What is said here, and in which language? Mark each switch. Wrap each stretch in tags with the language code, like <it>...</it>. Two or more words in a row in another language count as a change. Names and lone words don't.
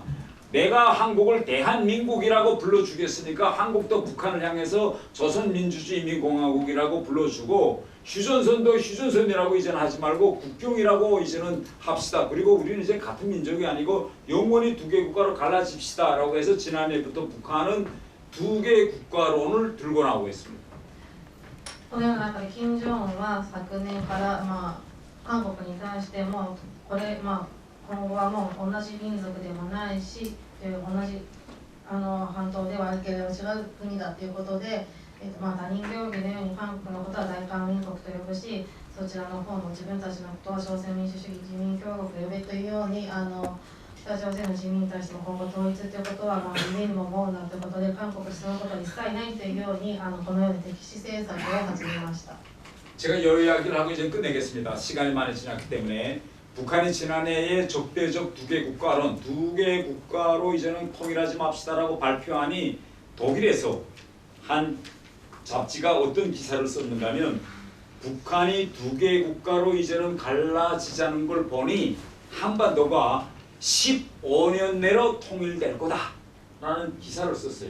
<ko>내가 한국을 대한민국이라고 불러주겠으니까 한국도 북한을 향해서 조선민주주의인민공화국이라고 불러주고 휴전선도 휴전선이라고 이제는 하지 말고 국경이라고 이제는 합시다. 그리고 우리는 이제 같은 민족이 아니고 영원히 2개 국가로 갈라집시다. 라고 해서 지난해부터 북한은 2개 국가론을 들고 나오고 있습니다.</ko> <ja>このような中で金正恩は昨年から、韓国に対してもこれ、今後はもう同じ民族でもないし同じ半島ではあるけれど違う国だということで、他人行儀のように韓国のことは大韓民国と呼ぶし、そちらの方も自分たちのことは朝鮮民主主義人民共和国と呼べというように北朝鮮の人民に対しても今後統一ということは夢にも思うなということで韓国そのことは一切ないというようにこのように敵視政策を始めました。</ja> <ko>제가 여러 이야기를 하고 이제 끝내겠습니다. 시간이 많이 지났기 때문에 북한이 지난해에 적대적 두개 국가론, 두 개 국가로 이제는 통일하지 맙시다라고 발표하니 독일에서 한 잡지가 어떤 기사를 썼는가 하면 북한이 두 개 국가로 이제는 갈라지자는 걸 보니 한반도가 15년 내로 통일될 거다 라는 기사를 썼어요.</ko>